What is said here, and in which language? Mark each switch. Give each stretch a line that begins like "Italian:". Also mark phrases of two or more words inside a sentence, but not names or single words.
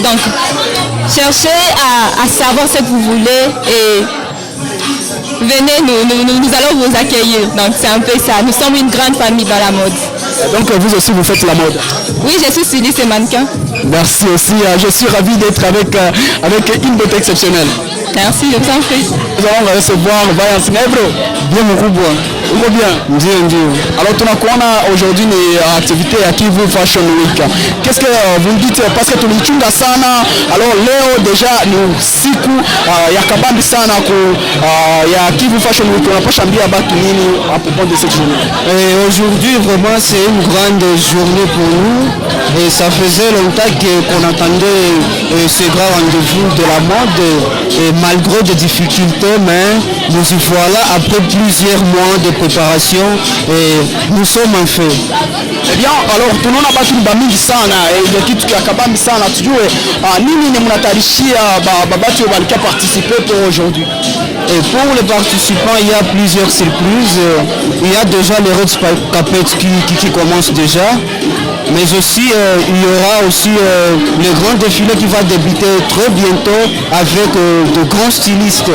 French: Donc, cherchez à savoir ce que vous voulez et venez, nous allons vous accueillir. Donc c'est un peu ça. Nous sommes une grande famille dans la mode. Donc vous aussi vous faites la mode? Oui, je suis styliste et mannequin. Merci aussi. Je suis ravi d'être avec une beauté exceptionnelle. Merci, je vous en prie. Nous allons recevoir Vayan Snebro.
Swahili: Bien mkubwa. Uko bien? Ndio. Alors tunakuona aujourd'hui ni activité ya Kivu Fashion Week.
French: Qu'est-ce que vous me dites parce que
Swahili: tulichunga sana. Alors leo déjà ni siku ya kabambi sana ya Kivu Fashion Week. Unapasha ambia batu nini
French: à propos de cette journée? Aujourd'hui vraiment c'est une grande journée pour nous et ça faisait longtemps qu'on attendait ce grand rendez-vous de la mode et malgré des difficultés mais nous y voilà après plusieurs mois de préparation et nous sommes en feu. Eh bien, alors
Swahili: tunaona batu ni bamingi sana ile kitu kia kabambi sana tujue nini ni mnatayarishia babatu walikia
French: participer pour aujourd'hui. Et pour les participants, il y a plusieurs surprises. Il y a déjà les Red Carpet qui commence déjà. Mais aussi, il y aura aussi le grand défilé qui va débuter très bientôt avec de grands stylistes.